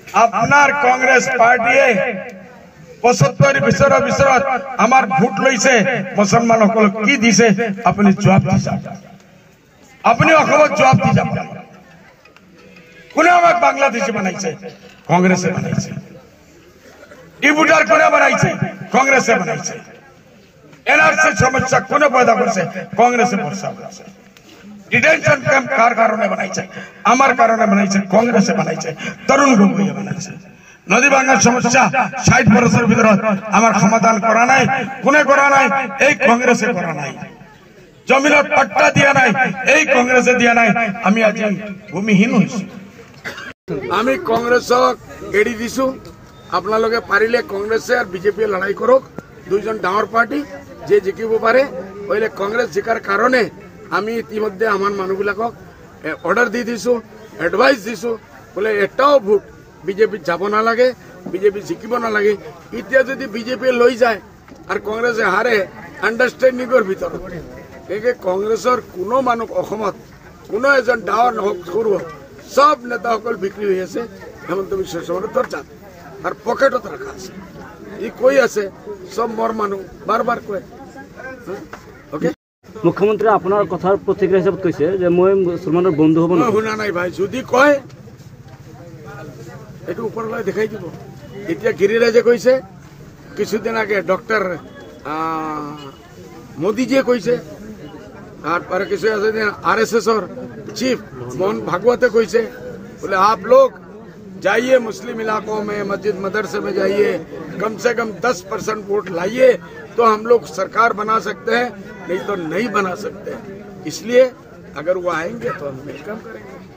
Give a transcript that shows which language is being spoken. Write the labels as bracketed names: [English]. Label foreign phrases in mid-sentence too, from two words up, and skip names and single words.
[Assamese] আপনার কংগ্রেস পার্টিয়ে ৭৫ বছর ভিতৰত আমার ভোট লৈছে মুসলমান সকল কি দিছে আপনি জবাব দি যাব আপনি অসমত জবাব দি যাব কোনে আমাক বাংলাদেশে বানাইছে কংগ্রেসে বানাইছে ডিবুটার কোনে বানাইছে কংগ্রেসে বানাইছে এনআরসি সমস্যা কোনে পয়দা করছে কংগ্রেসে বর্ষা করছে ডিটেনশন ক্যাম্প কার কারণে বানাইছে আমার কারণে বানাইছে কংগ্রেসে বানাইছে তরুণ গগৈয়ে বানাইছে নদী ভাঙার সমস্যা ৬০ বছরের ভিতৰত আমার সমাধান করা নাই কোনে করা নাই এই কংগ্রেসে করা নাই জমিনত পাট্টা দিয়া নাই এই কংগ্রেসে দিয়া নাই আমি আজি ভূমিহীন হইছো আমি কংগ্রেসক এড়ি দিছো আপোনালোকে পাৰিলে কংগ্রেসে আর বিজেপি লড়াই করক দুইজন ডাঙর পার্টি যে জিকিব পারে ওইলে কংগ্রেস জিকার কারণে আমি ইতিমধ্যে আমার মানুষবিলাকক অর্ডার দি দিছো এডভাইস দিছো বলে এটাও ভোট বিজেপি যাব না লাগে বিজেপি জিকিব না লাগে এতিয়া যদি বিজেপি লৈ যায় আর কংগ্রেসে হারে আন্ডারস্ট্যান্ডিংর ভিতর কংগ্রেসের কোনো মানুষ অসমত কোনো এজন ডাঙর হোক সৰু হোক সব নেতা সকল বিক্রি হয়ে আছে হেমন্ত বিশ্ব শর্মার দরজাত আর পকেটত রাখা আছে ই কই আছে সব মর মানুষ বারবার কয় ওকে মুখ্যমন্ত্রী আপনার কথার প্রতিক্রিয়া হিসাবে কইছে যে মই মুসলমানের বন্ধু হব না শুনা নাই ভাই যদি কয় একটু উপরলৈ দেখাই দিব এতিয়া গিরিরাজে কইছে কিছুদিন আগে ডক্টর মোদীজিয়ে কইছে তারপরে কিছু আছে [Hindi] आरएसएस चीफ मोहन भागवते कइसे बोले आप लोग जाइए मुस्लिम इलाकों में मस्जिद मदरसे में जाइए कम से कम 10% वोट लाइए तो हम लोग सरकार बना सकते हैं नहीं तो नहीं बना सकते इसलिए अगर वो आएंगे तो हम वेलकम करेंगे।